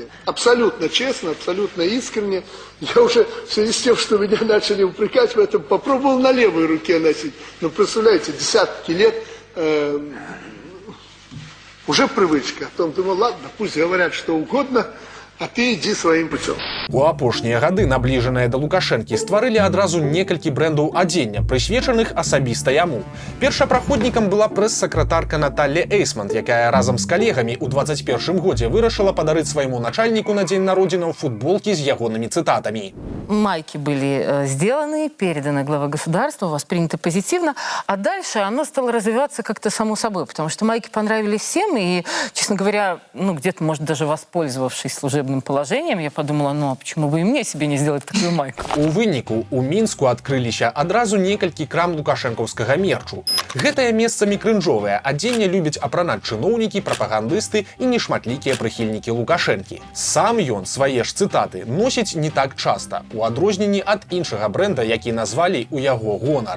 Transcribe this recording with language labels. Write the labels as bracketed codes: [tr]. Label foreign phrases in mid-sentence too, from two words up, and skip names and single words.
[ru] Абсолютно честно, абсолютно искренне. Я уже в связи с тем, что меня начали упрекать в этом, попробовал на левой руке носить. Но представляете, десятки лет уже привычка. Потом думал, ладно, пусть говорят что угодно, а ты иди своим путем. [be] У апошнія гады набліжаныя да Лукашэнкі стварылі адразу некалькі брэндаў адзення, прысвечаных асабіста яму. Першапраходнікам была прэс-сакратарка Наталля Эйсмонт, якая разам з калегамі ў 21 годзе вырашыла падарыць свайму начальніку на дзень народзінаў футболкі з ягонымі цытатамі. [ru] Майки были сделаны, переданы главе государства, восприняты позитивно, а дальше оно стало развиваться как-то само собой, потому что майки понравились всем, и, честно говоря, где-то, может, даже воспользовавшись служебным положением, я подумала, ну, а почему бы и мне себе не сделать такую майку? [be] У выніку у Мінску адкрыліся адразу некалькі крам лукашэнкаўскага мерчу. Гэтае месцамі крынжовае адзенне любяць апранаць чыноўнікі, прапагандысты і нешматлікія прыхільнікі Лукашэнкі. Сам ён свае ж цытаты носіць не так часта, у адрозненні ад іншага брэнда, які назвалі ў яго гонар.